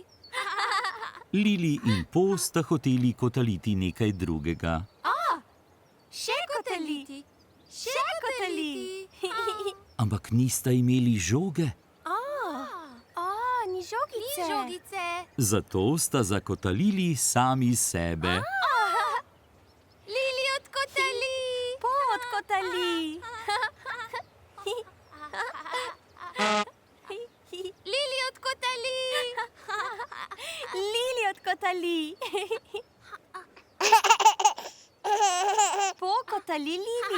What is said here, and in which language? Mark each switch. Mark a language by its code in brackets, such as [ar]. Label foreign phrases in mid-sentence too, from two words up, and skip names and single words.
[sl] Lili in Po sta hoteli kotaliti nekaj drugega. Še kotaliti. Še kotaliti. Ampak nista imeli žoge, Ni žogice. Ni žogice. zato sta zakotalili sami sebe. Lili odkotali. Po odkotali. Lili odkotali. Lili odkotali. Pokotali Lili.